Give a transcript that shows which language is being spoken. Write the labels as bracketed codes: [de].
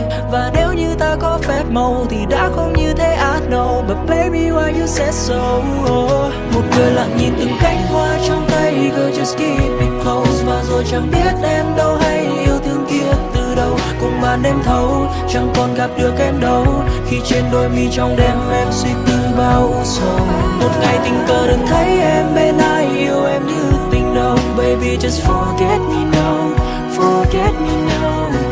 [vi] Và nếu như ta có phép màu thì đã không như thế. [en] I know, but baby why you said so. [vi] Một người lặng nhìn từng cánh hoa trong tay, [en] girl just keep it close. [vi] Và rồi chẳng biết em đâu hay yêu thương kia từ đâu. Cùng màn đêm thâu, chẳng còn gặp được em đâu. Khi trên đôi mi trong đêm em suy tư bao sầu. Một ngày tình cờ đừng thấy em bên ai, yêu em như tình đồng. [en] Baby just forget me now, forget me now.